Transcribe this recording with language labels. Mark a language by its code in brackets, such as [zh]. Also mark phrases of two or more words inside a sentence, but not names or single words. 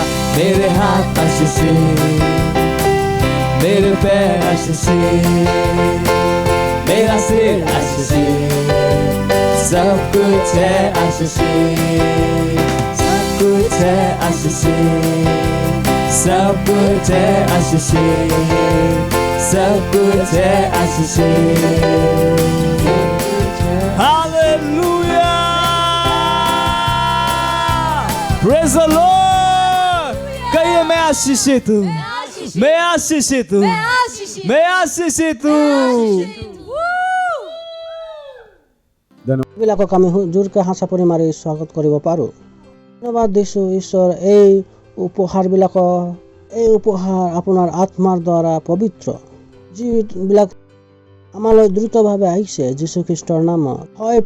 [hi] मेरे हाथ आशीष है, मेरे पैर आशीष है, मेरा सिर आशीष है, सब कुछ है आशीष है, सब कुछ है आशीष है, सब कुछ है आशीष है, सब कुछ है आशीष है। हालेलुया। [en] Praise the Lord. [hi] कहिए मैं आशीषित हूँ, मैं आशीषित हूँ, मैं आशीषित हूँ। [as] এইবিলাকক আমি জোৰকে হাঁচা পৰি মাৰি স্বাগত কৰিব পাৰোঁ। ধন্যবাদ দিছোঁ ঈশ্বৰ, এই উপহাৰ আপোনাৰ আত্মাৰ দ্বাৰা পবিত্ৰ, যিবিলাক আমালৈ দ্ৰুতভাৱে আহিছে যীশু খ্ৰীষ্টৰ নামত।